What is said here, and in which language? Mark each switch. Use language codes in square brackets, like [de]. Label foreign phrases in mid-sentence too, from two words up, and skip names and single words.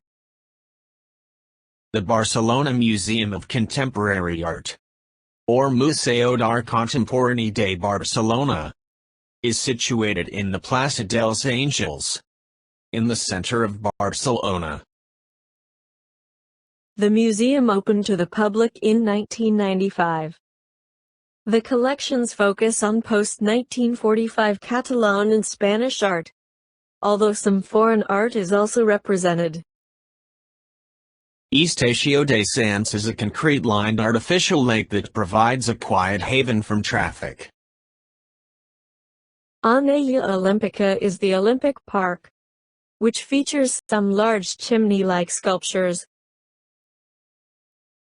[en] The Barcelona Museum of Contemporary Art, or Museu d'Art Contemporani de Barcelona, is situated in the Plaça dels Àngels, in the center of Barcelona. The museum opened to the public in 1995. The collections focus on post-1945 Catalan and Spanish art, although some foreign art is also represented. Estació de Sants is a concrete-lined artificial lake that provides a quiet haven from traffic. Anella Olímpica is the Olympic Park, which features some large chimney-like sculptures.